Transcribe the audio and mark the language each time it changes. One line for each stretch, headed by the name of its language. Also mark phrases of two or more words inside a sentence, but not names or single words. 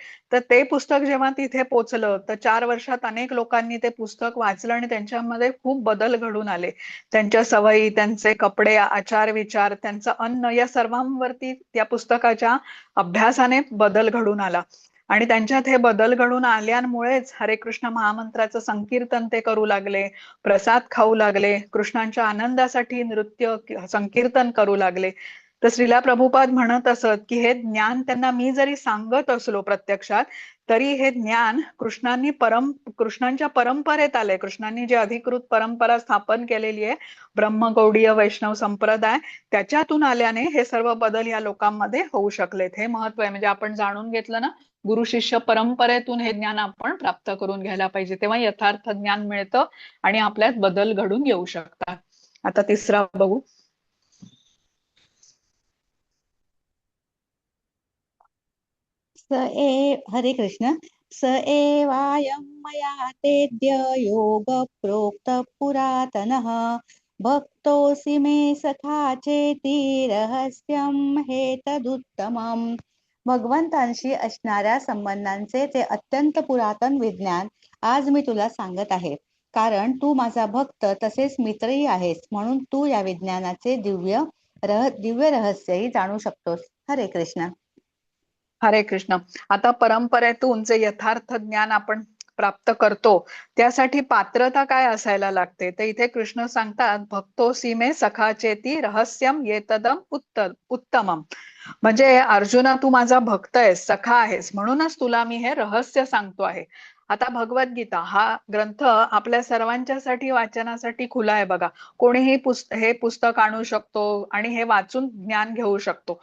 Marathi: तर ते पुस्तक जेव्हा तिथे पोचलं तर 4 वर्षात अनेक लोकांनी ते पुस्तक वाचलं आणि त्यांच्यामध्ये खूप बदल घडून आले. त्यांच्या सवयी, त्यांचे कपडे, आचार विचार, त्यांचं अन्न, या सर्वांवरती त्या पुस्तकाच्या अभ्यासाने बदल घडून आला. आणि त्यांच्यात हे बदल घडून आल्यामुळेच हरे कृष्ण महामंत्राचं संकीर्तन ते करू लागले, प्रसाद खाऊ लागले, कृष्णांच्या आनंदासाठी नृत्य संकीर्तन करू लागले. तर श्रीला प्रभुपाद म्हणत असत की हे ज्ञान त्यांना मी जरी सांगत असलो प्रत्यक्षात, तरी हे ज्ञान कृष्णांच्या परंपरेत आलंय. कृष्णांनी जे अधिकृत परंपरा स्थापन केलेली आहे, ब्रह्मगौडीय वैष्णव संप्रदाय, त्याच्यातून आल्याने हे सर्व बदल या लोकांमध्ये होऊ शकलेत. हे महत्व आहे. म्हणजे आपण जाणून घेतलं ना, गुरु शिष्य परंपरेतून हे ज्ञान आपण प्राप्त करून घ्यायला पाहिजे, तेव्हा यथार्थ ज्ञान मिळतं आणि आपल्यात बदल घडून येऊ शकतात. आता तिसरा बघू. हरे कृष्ण.
Sanskrit: स एवायं मया तेद्य योग प्रोक्त पुरातनः भक्तोऽसि मे सखा चेति रहस्यं हेतदुत्तमम्.
Marathi: भगवंतांशी असणाऱ्या संबंधांचे ते अत्यंत पुरातन विज्ञान आज मी तुला सांगत आहे, कारण तू माझा भक्त तसेच मित्रही आहेस, म्हणून तू या विज्ञानाचे दिव्य रहस्यही जाणू शकतोस. हरे कृष्ण. हरे कृष्ण. आता परंपरेतून जे यथार्थ ज्ञान आपण प्राप्त करतो त्यासाठी पात्रता काय असायला लागते, तर इथे कृष्ण सांगतात,
Sanskrit: भक्तोऽसि मे सखा चेति रहस्यम येतदम उत्तमम.
Marathi: म्हणजे अर्जुना, तू माझा भक्त आहेस, सखा आहेस, म्हणूनच तुला मी हे रहस्य सांगतो आहे. आता भगवद्गीता हा ग्रंथ आपल्या सर्वांच्यासाठी वाचनासाठी खुला आहे बघा. कोणीही हे पुस्तक आणू शकतो आणि हे वाचून ज्ञान घेऊ शकतो.